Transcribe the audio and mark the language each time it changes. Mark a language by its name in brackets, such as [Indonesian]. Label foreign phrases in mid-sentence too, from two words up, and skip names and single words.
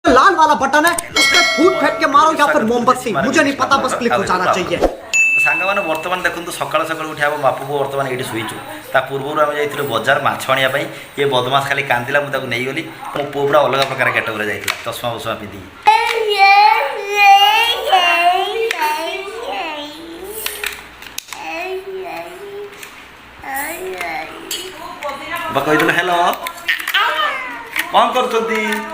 [Hindi] लाल वाला बटन है उस पर फूट फेंक के मारो या फिर मोमबत्ती, मुझे नहीं पता, बस क्लिक हो जाना चाहिए। [Odia] ସାଙ୍ଗମାନେ ବର୍ତ୍ତମାନ ଦେଖନ୍ତୁ ସକାଳୁ ସକାଳୁ ଉଠି ଆମ ବାପୁ ପୁଅ ବର୍ତ୍ତମାନ ଏଇଠି ଶୋଇଛୁ। ତା ପୂର୍ବରୁ ଆମେ ଯାଇଥିଲୁ ବଜାର ମାଛ ଆଣିବା ପାଇଁ। ଇଏ ବଦମାସ ଖାଲି କାନ୍ଦିଲା, ମୁଁ ତାକୁ ନେଇଗଲି। ମୋ ପୁଅ ପୁରା ଅଲଗା ପ୍ରକାର କ୍ୟାଟେଗୋରୀରେ ଯାଇଥିଲା, ଚଷମା ବସମା ପିନ୍ଧିକି। କହିଦେଲୁ ହ୍ୟାଲୋ, କ'ଣ କରୁଛନ୍ତି?